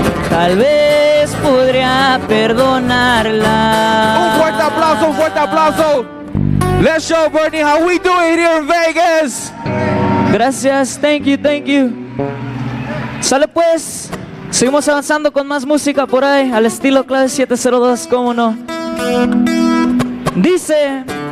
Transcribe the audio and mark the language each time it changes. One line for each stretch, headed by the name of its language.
Spanish: Tal vez podría perdonarla. Un fuerte aplauso, un fuerte aplauso.
English: Let's show Bernie how we do it here in Vegas.
Spanish: Gracias,
English: thank you, thank you.
Spanish: Sale pues, seguimos avanzando con más música por ahí, al estilo clave 702, cómo no. Dice...